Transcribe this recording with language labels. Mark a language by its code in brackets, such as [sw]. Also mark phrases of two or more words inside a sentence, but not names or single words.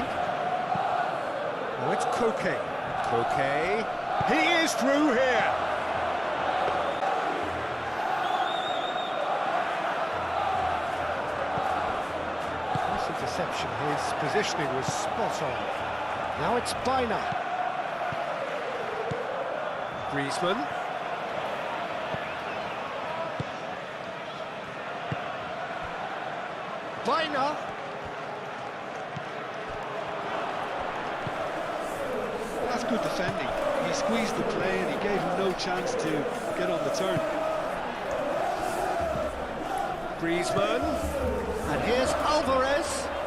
[en] Now it's Koke. Koke. He is through here. Nice interception. His positioning was spot on. Now it's Baina. Griezmann. Baina. That's good defending. He squeezed the play and he gave him no chance to get on the turn. Griezmann. And here's Alvarez.